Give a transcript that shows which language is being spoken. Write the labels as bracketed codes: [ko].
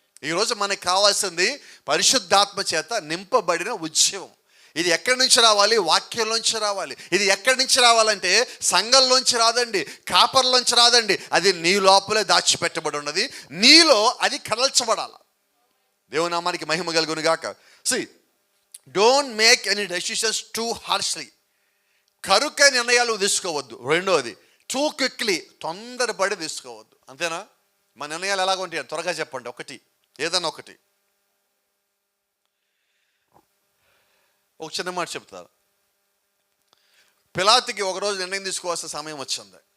[te] ఈరోజు మనకు కావాల్సింది పరిశుద్ధాత్మ చేత నింపబడిన ఉద్యమం. ఇది ఎక్కడి నుంచి రావాలి? వాక్యంలోంచి రావాలి. ఇది ఎక్కడి నుంచి రావాలంటే సంఘంలోంచి రాదండి, కాపర్లోంచి రాదండి. అది నీ లోపలే దాచిపెట్టబడి ఉన్నది, నీలో అది కదల్చబడాలి. దేవుని నామానికి మహిమ కలుగును గాక. [en] See, don't make any decisions too harshly. [te] కరుక నిర్ణయాలు తీసుకోవద్దు. రెండోది [en] too quickly, [te] తొందరపడి తీసుకోవద్దు. అంతేనా? మా నిర్ణయాలు ఎలాగ ఉంటాయి? త్వరగా చెప్పండి, ఒకటి, ఏదన్నా ఒకటి. ఒక చిన్న మాట చెప్తారు. పిలాతుకి ఒకరోజు నిర్ణయం తీసుకోవాల్సిన సమయం వచ్చింది.